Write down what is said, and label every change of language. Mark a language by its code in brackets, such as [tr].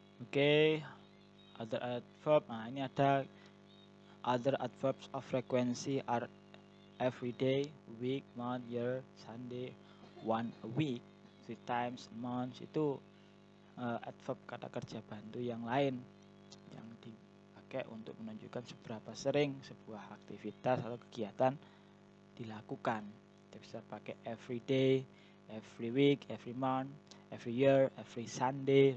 [en] Oke, other adverb. [id] Nah, ini ada [en] other adverbs of frequency are every day, week, month, year, Sunday, one a week, 3 times a month. [id] Itu adverb kata kerja bantu yang lain yang dipakai untuk menunjukkan seberapa sering sebuah aktivitas atau kegiatan dilakukan. Kita bisa pakai [en] every day, every week, every month, every year, every Sunday.